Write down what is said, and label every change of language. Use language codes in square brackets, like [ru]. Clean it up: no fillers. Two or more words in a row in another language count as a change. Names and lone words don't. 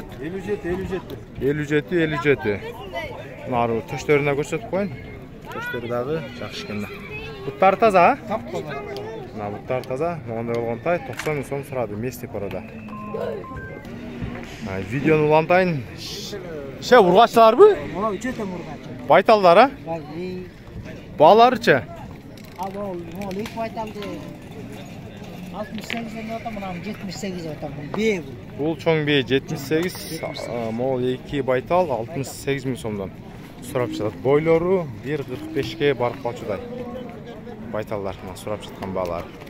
[ky] 57 57. Мына төштөрүнө көрсөтүп коюн. Төштөрү дагы жакшы экен. Буттары таза, а? Таптаза. Мына буттары таза. Мондай болгон тай 90 000 сом сурады, [ru] местный порода. [ky] Видеону улантайын. Ше, ургачтыларбы? Мына үчөтө ургач. Байталдар, а? Баларычы? Ал ол эки байталды 68 отам, мына 78 отам. Бе бул. Бул чоң бе 78, мол 2 байтал 68 000 сомдон сурап жатат. Бойлору 1.45ке барып калчудай. Байталдар сурап жаткан баалар.